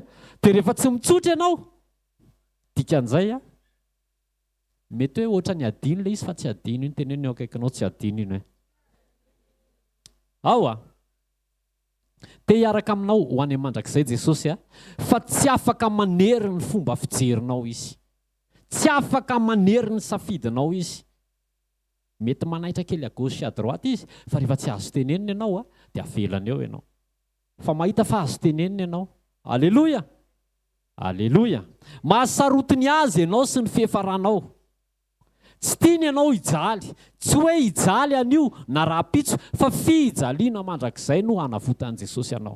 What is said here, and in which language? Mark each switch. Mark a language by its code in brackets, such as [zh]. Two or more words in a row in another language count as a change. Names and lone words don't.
[mg] Dia rehefa tsy mitsotra ianao dikan'izay mety hoe ohatra ny adino ilay izy fa tsy adino iny teneno eo akaikinao tsy adino iny hoe. Ao te hiaraka aminao ho any mandrakizay Jesosy fa tsy afaka manery ny fomba fijerinao izy. Tsy afaka manery ny safidinao izy. Mety manaitra kely [fr] à gauche à droite [mg] izy fa rehefa tsy azo tenenina ianao dia avelany eo ianao. Fa mahita fa azo tenenina ianao. Alleloia. Alleloia. Mahasarotiny azy ianao sy ny fihefaranao. Tsy tiany ianao hijaly. Tsy hoe hijaly anio na raha-pitso fa fijaliana mandrakizay no hanavotan'i Jesosy ianao.